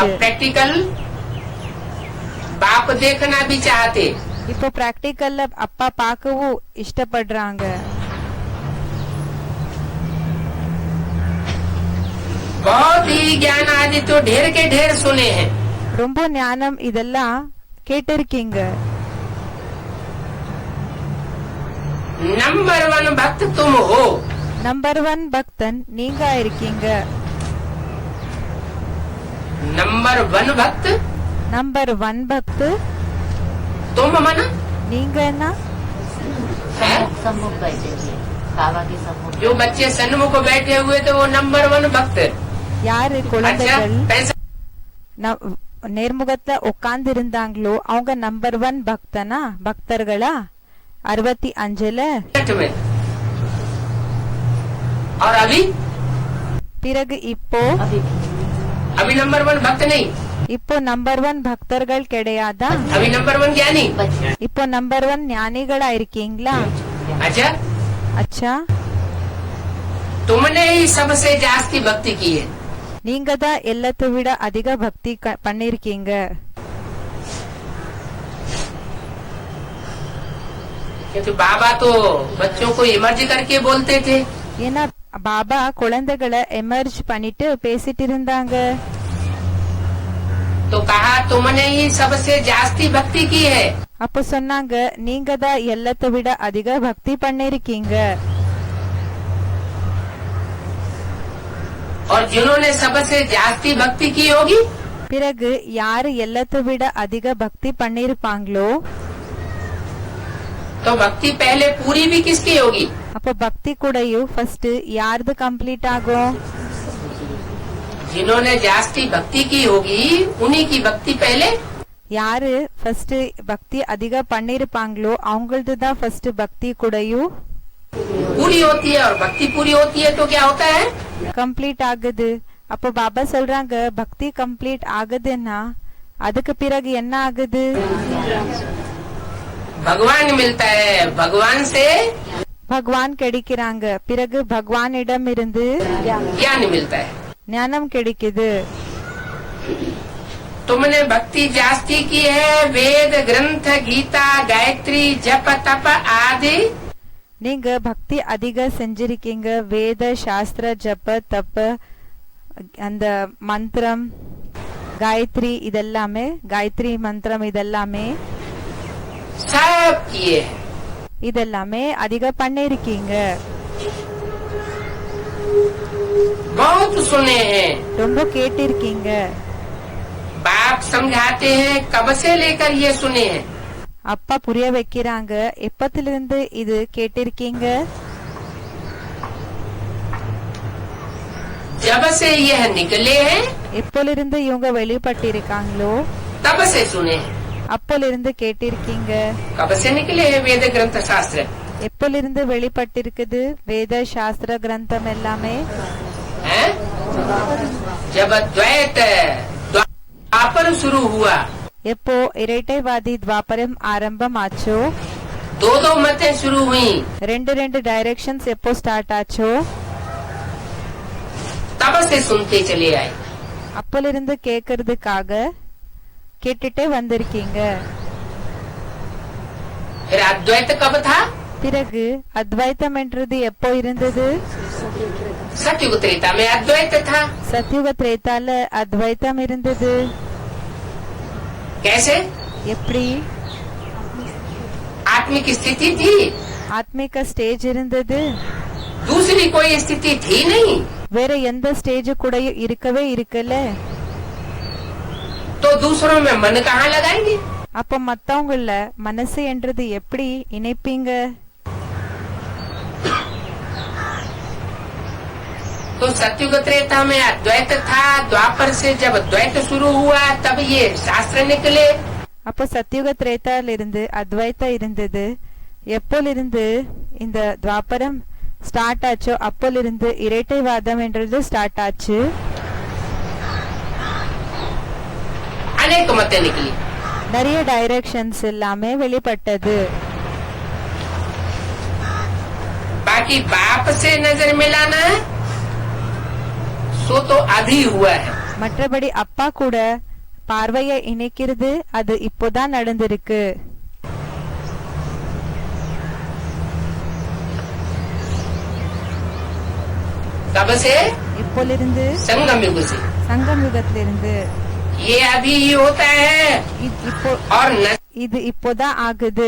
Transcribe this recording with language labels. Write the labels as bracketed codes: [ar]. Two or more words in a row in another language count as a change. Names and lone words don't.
[hi] अब प्रैक्टिकल बाप देखना भी चाहते. [ta] இப்போ பிராக்டிக்கல்ல அப்பா பார்க்கவும் இஷ்டப்படுறாங்க. [hi] बहुत ही ज्ञान आदि तो ढेर के ढेर सुने हैं. [ta] ரொம்ப ஞானம் இதெல்லாம் கேட்டிருக்கீங்க. [hi] नंबर 1 भक्त तुम हो. [ta] நம்பர் 1 பக்தன் நீங்க இருக்கீங்க. [hi] नंबर 1 भक्त [ta] நம்பர் 1 பக்து [hi] तुम मना [ta] நீங்க என்ன? [hi] है. सम्मुख बैठे थे बाबा के सम्मुख. जो बच्चे सन्मुख बैठे हुए थे वो नंबर 1 भक्त. [ta] யாரு [hi] अच्छा [ta] குழந்தைகள் [hi] पैसा [ta] நேர்முகத்துல உட்கார்ந்து இருந்தாங்களோ அவங்க நம்பர் 1 பக்தனா பக்தர்களா? 65ல. [hi] में और अभी [ta] பிறகு இப்போ [hi] अभी नंबर 1 भक्त नहीं. [ta] இப்போ நம்பர் 1 பக்தர்கள் கிடையாதா? [hi] अभी नंबर 1 ज्ञानी. [ta] இப்போ நம்பர் 1 ஞானிகளா இருக்கீங்களா? [hi] अच्छा [ta] அச்சா, [hi] तुमने ही सबसे जास्ती भक्ति की है. [ta] நீங்க தான் எல்லாத்தை விட அதிக பக்தி பண்ணிருக்கீங்க. [hi] क्योंकि बाबा तो बच्चों को इमर्ज करके बोलते थे. [ta] ஏன்னா பாபா குழந்தைகளை எமர்ஜ் பண்ணிட்டு பேசிட்டு இருந்தாங்க. [hi] तो कहा तुमने ही सबसे जास्ती भक्ति की है. [ta] அப்ப சொன்னாங்க, நீங்க தான் எல்லாத்தை விட அதிக பக்தி பண்ணிருக்கீங்க. [hi] और जिन्होंने सबसे जास्ती भक्ति की होगी [ta] பிறகு யாரு எல்லாத்தை விட அதிக பக்தி பண்ணிருப்பாங்களோ [hi] तो भक्ति पहले पूरी भी किसकी होगी? [ta] அப்ப பக்தி கூடயும் ஃபர்ஸ்ட் யாரது கம்ப்ளீட் ஆகும்? [hi] जिन्होंने जास्ती भक्ति की होगी उन्हीं की भक्ति पहले. [ta] யாரு ஃபர்ஸ்ட் பக்தி அதிக பண்ணிருப்பாங்களோ அவங்களது தான் ஃபர்ஸ்ட் பக்தி கூடயும் [hi] पूरी होती है. और भक्ति पूरी होती है तो क्या होता है? [ta] கம்ப்ளீட் ஆகுது. அப்போ பாபா சொல்றாங்க, பக்தி கம்ப்ளீட் ஆகுதுன்னா அதுக்கு பிறகு என்ன ஆகுது? [hi] भगवान मिलता है. भगवान से [ta] பகவான் கிடைக்கிறாங்க. பிறகு பகவானிடம் இருந்து [hi] ज्ञान मिलता है. [ta] ஞானம் கிடைக்குது. [hi] तुमने भक्ति जास्ती की है. वेद ग्रंथ गीता गायत्री जप तप आदि [ta] நீங்க பக்தி அதிக செஞ்சிருக்கீங்க. வேத சாஸ்திர ஜப தப்ப அந்த மந்திரம் காயத்ரி இதெல்லாமே, காயத்ரி மந்திரம் இதெல்லாமே [hi] सब किए. [ta] இதெல்லாமே அதிக பண்ணிருக்கீங்க. [hi] बहुत सुने हैं. [ta] ரொம்ப கேட்டிருக்கீங்க. [hi] बाप समझाते हैं कब से लेकर ये सुने हैं. [ta] அப்பா புரிய வைக்கிறாங்க, எப்பத்திலிருந்து இது கேட்டிருக்கீங்க? [hi] जब से यह निकले हैं [ta] எப்போலிருந்து இவங்க வெளிப்பட்டிருக்காங்களோ [hi] तब से सुने हैं. [ta] அப்போலிருந்து கேட்டிருக்கீங்க. [hi] कब से निकले हैं वेद ग्रंथ शास्त्र? [ta] எப்போலிருந்து வெளிப்பட்டிருக்குது வேத சாஸ்திர கிரந்தம் எல்லாமே? [hi] हैं? जब द्वैत द्वापर शुरू हुआ [ta] எப்போ இரட்டைவாதி துவாபரம் ஆரம்பம் ஆச்சோ, [hi] दो मतें शुरू हुई, [ta] ரெண்டு டைரக்ஷன்ஸ் எப்போ ஸ்டார்ட் ஆச்சோ [hi] तब से सुनते चले आए. [ta] அப்போலிருந்து கேட்கறதுக்காக கேட்டுட்டே வந்திருக்கீங்க. [hi] फिर अद्वैत कब था? [ta] பிறகு அத்வைத்தம் என்றது எப்போ இருந்தது? [hi] सतयुग त्रेता में अद्वैत था। [ta] சத்யுக திரேதால அத்வைத்தம் இருந்தது. [hi] कैसे? [ta] எப்படி? [hi] आत्मिक स्थिति थी, [ta] ஆத்மீக ஸ்டேஜ் இருந்தது. [hi] दूसरी कोई स्थिति थी नहीं। [ta] வேற எந்த ஸ்டேஜ் கூட இருக்கவே இருக்கல. [hi] तो दूसरों में मन कहाँ लगाएंगे? [ta] அப்ப மத்தவங்கள மனசு என்றது எப்படி இணைப்பீங்க? [hi] तो सतयुग त्रेता में अद्वैत था, द्वापर से जब द्वैत शुरू हुआ तब ये शास्त्र निकले। [ta] அப்ப சத்யுக திரேதால இருந்து அத்வைத்தம் இருந்தது. எப்போலிருந்து இந்த துவாபரம் ஸ்டார்ட் ஆச்சோ அப்போலிருந்து இரட்டைவாதம் என்றது ஸ்டார்ட் ஆச்சு. [hi] अनेक मतें निकली। [ta] நிறைய டைரக்ஷன்ஸ் எல்லாமே வெளிப்பட்டது. [hi] बाकी बाप से नजर मिलाना सो तो अभी हुआ है। [ta] மற்றபடி அப்பா கூட பார்வையை இணைக்கிறது அது இப்போதான் நடந்திருக்கு. [hi] कब से? [ta] இப்போலிருந்து [hi] संगम युग से। [ta] சங்கம் யுகத்திலிருந்து. [hi] ये अभी ही होता है [ta] இப்போ [hi] और [ta] இது இப்போதான் ஆகுது.